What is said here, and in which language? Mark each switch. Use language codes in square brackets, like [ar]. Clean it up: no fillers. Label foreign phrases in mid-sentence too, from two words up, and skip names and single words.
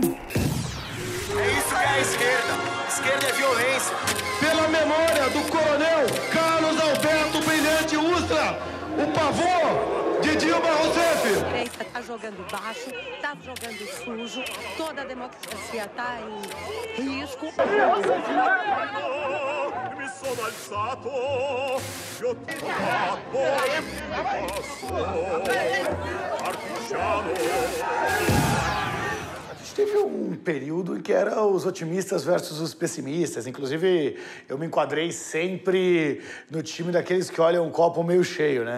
[pt] É isso que é a esquerda. Esquerda é violência. Pela memória do coronel Carlos Alberto Brilhante Ustra, o pavor de Dilma Rousseff. A direita está jogando baixo, está jogando sujo, toda a democracia está em risco. [it] Mi sono alzato, io ti [pt] Teve um período em que era os otimistas versus os pessimistas. Inclusive, eu me enquadrei sempre no time daqueles que olham o copo meio cheio, né?